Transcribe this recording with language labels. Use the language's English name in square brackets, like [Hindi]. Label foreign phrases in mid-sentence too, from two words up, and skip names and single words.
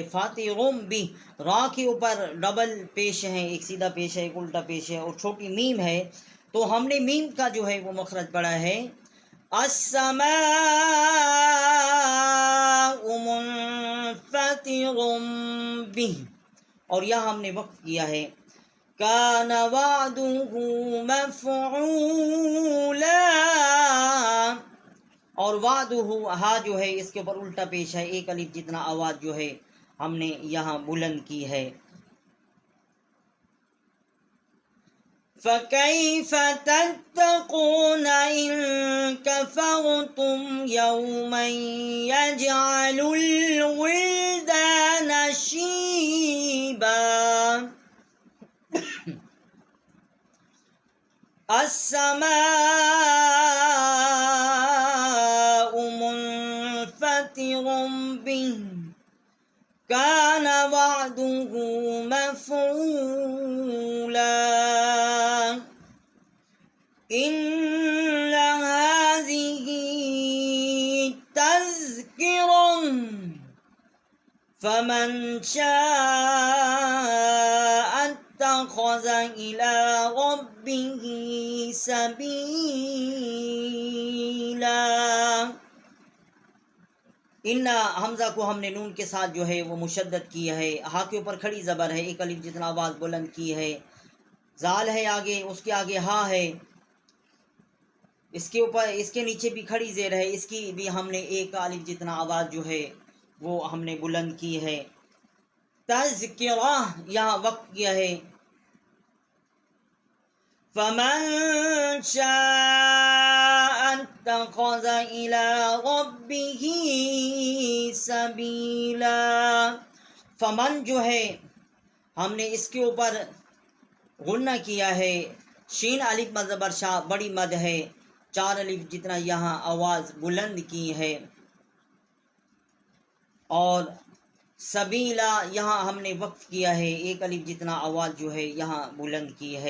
[Urdu] فاطرم بھی، را کے اوپر ڈبل پیش ہے، ایک سیدھا پیش ہے، ایک الٹا پیش ہے، اور چھوٹی میم ہے، تو ہم نے میم کا جو ہے وہ مخرج پڑھا ہے [Arabic] السماء منفطر به, [Urdu] اور یہاں ہم نے وقف کیا ہے [Arabic] كان وعده مفعولا. [Urdu] اور وعدہ، ہا جو ہے اس کے اوپر الٹا پیش ہے، ایک الف جتنا آواز جو ہے ہم نے یہاں بلند کی ہے. [Arabic] فكيف تتقون إن كفرتم يوما يجعل الولدان شيبا. السماء منفطر به كان وعده مفعولا. إن هذه فمن شاء اتخذ إلى ربه سبيلا. [Urdu] انا ہمزہ کو ہم نے نون کے ساتھ جو ہے وہ مشدد کیا ہے، ہا کے اوپر کھڑی زبر ہے، ایک الف جتنا آواز بلند کی ہے، ذال ہے آگے، اس کے آگے ہا ہے، اس کے اوپر اس کے نیچے بھی کھڑی زیر ہے، اس کی بھی ہم نے ایک الف جتنا آواز جو ہے وہ ہم نے بلند کی ہے. تذکرہ یہاں وقت کیا ہے, [Arabic] فمن شاء اتخذ إلى ربه سبيلا. [Urdu] فمن جو ہے ہم نے اس کے اوپر غنہ کیا ہے، شین الف مد زبر شا بڑی مد ہے، 4 الف جتنا یہاں آواز بلند کی ہے. اور سبیلا یہاں ہم نے وقف کیا ہے، 1 الف جتنا آواز جو ہے یہاں بلند کی ہے.